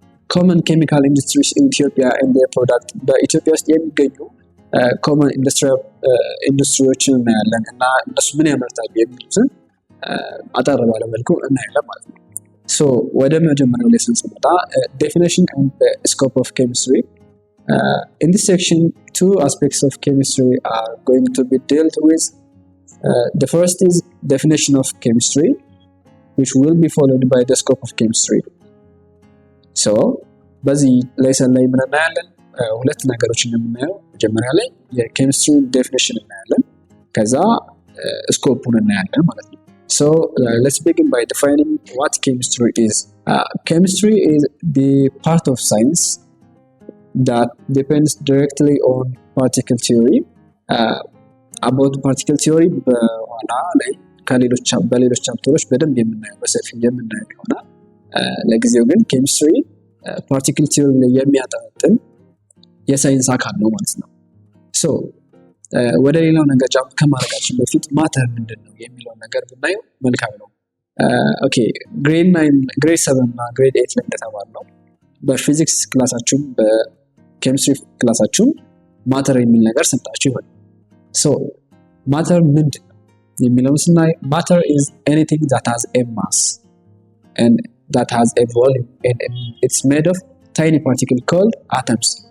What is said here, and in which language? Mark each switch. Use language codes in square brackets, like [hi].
[en] common chemical industries in Ethiopia and their product፣ [am] በኢትዮጵያ ውስጥ የሚገኙ common ኢንዱስትሪዎችን እናያለን እና እነሱ ምን ያመርታሉ የሚሉትን አጠር ባለ መልኩ እናያለን ማለት ነው። So ወደ መጀመሪያው ሌሰን ስንመጣ [en] definition and the scope of chemistry. In this section, two aspects of chemistry are going to be dealt with. The first is definition of chemistry, which will be followed by the scope of chemistry. [am] So በዚህ ሌሰን ላይ ምን እናያለን? ሁለት ነገሮችን የምናየው መጀመሪያ ላይ የኬሚስትሪ ዴፊኒሽን እናያለን፣ ከዛ ስኮፑን እናያለን ማለት ነው። [en] So let's begin by defining what chemistry is. Chemistry is the part of science that depends directly on particle theory. About particle theory [am] በኋላ ላይ በሌሎች ቻፕተሮች በደንብ የምናየው በሰፊው የምናየው ይሆናል። ለጊዜው ግን ኬሚስትሪ ፓርቲክል ቲዮሪ ላይ የሚያጠነጥን የሳይንስ አካል ነው ማለት ነው። So ወደ ሌላው ነገር ጃምፕ ከማድረጋችን በፊት ማተር ምንድነው የሚለው ነገር ብናየው መልካም ነው። ኦኬ ግሬድ 7 እና ግሬድ 8 ላይ እንደተባለው በፊዚክስ ክላሳችሁም በኬሚስትሪ ክላሳችሁም ማተር የሚል ነገር ሰምታችሁ ይሆናል። ሶ ማተር ምንድነው የሚለውን ስናይ ማተር [en] is anything that has a mass and that has a volume and it's made of tiny particles called atoms.